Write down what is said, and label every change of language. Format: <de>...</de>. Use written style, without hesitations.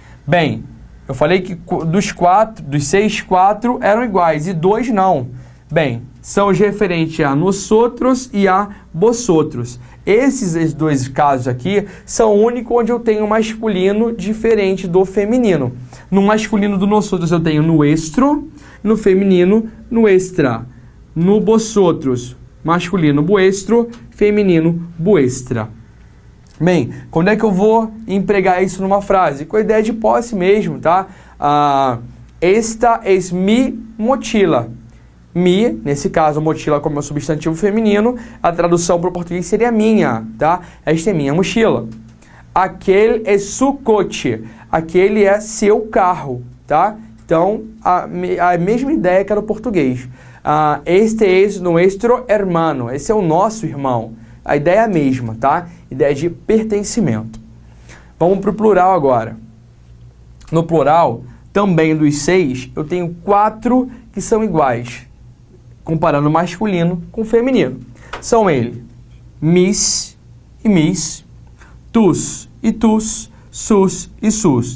<pt>Bem, eu falei que dos 6, 4 eram iguais e 2 não. Bem, são os referentes a nosotros e a vosotros. Esses 2 casos aqui são únicos onde eu tenho masculino diferente do feminino. No masculino do nosotros eu tenho nuestro, no feminino nuestra. No vosotros, masculino vuestro, feminino vuestra. Bem, quando é que eu vou empregar isso numa frase? Com a ideia de posse mesmo, tá?</pt> <es>Esta es mi mochila.</es> <pt>Mi, nesse caso, mochila como é um substantivo feminino, a tradução para o português seria minha, tá? Esta é minha mochila. Aquele é su coche. Aquele é seu carro, tá? Então, a mesma ideia que era o português.</pt> <es>Este es nuestro hermano.</es> <pt>Esse é o nosso irmão. A ideia é a mesma, tá? Ideia de pertencimento. Vamos para o plural agora. No plural, também dos 6, eu tenho 4 que são iguais, comparando masculino com feminino. São eles, mis e mis, tus e tus, sus e sus.</pt>